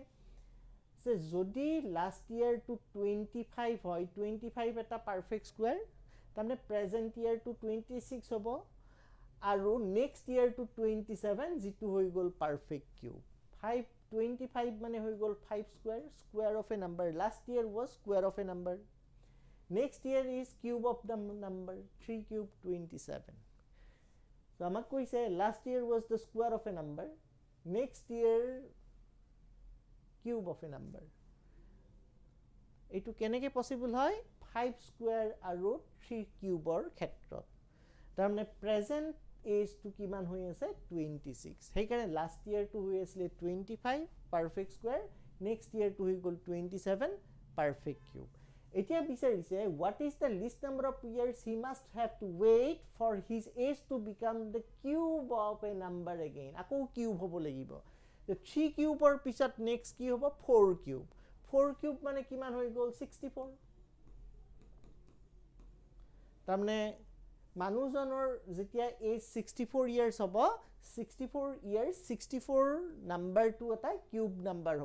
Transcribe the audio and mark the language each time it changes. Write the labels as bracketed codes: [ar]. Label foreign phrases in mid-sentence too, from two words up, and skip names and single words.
[as] যে যদি [en] last year [as] 25 হয়, 25 এটা [en] perfect square, [as] তাৰমানে [en] present year [as] 26 হ'ব, আৰু [en] next year [as] 27 যেটো হৈ গ'ল [en] perfect cube. [as] 25 মানে হৈ গ'ল 5 স্কোয়াৰ, [en] square of a number. last year was square of a number. next year is cube of the number, 3 cube 27. So [as] আমাক কৈছে [en] লাষ্ট ইয়াৰ was the square of a number, next year cube of a number. [as] এইটো কেনেকৈ পসিবল হয়? 5 স্কোয়াৰ আৰু 3 কিউবৰ ক্ষেত্ৰত. তাৰমানে [en] present age [as] টু কিমান হৈ আছে? 26. সেইকাৰণে [en] last year [as] হৈ আছিল 25 [en] perfect square, next year [as] হৈ গ'ল 27 [en] perfect cube. [as] এতিয়া বিচাৰিছে [en] what is the least number of years he must have to wait for his age to become the cube of a number again. [as] আকৌ কিউব হ'ব লাগিব. 3 কিউবৰ পিছত নেক্সট কি হ'ব? 4 কিউব. 4 কিউব মানে কিমান হৈ গ'ল? 64. তাৰমানে মানুহজনৰ যেতিয়া এজ 64 ইয়াৰ্স হ'ব, 64 ইয়াৰ্স 64 নাম্বাৰটো এটা [en] cube number [as] হ'ব.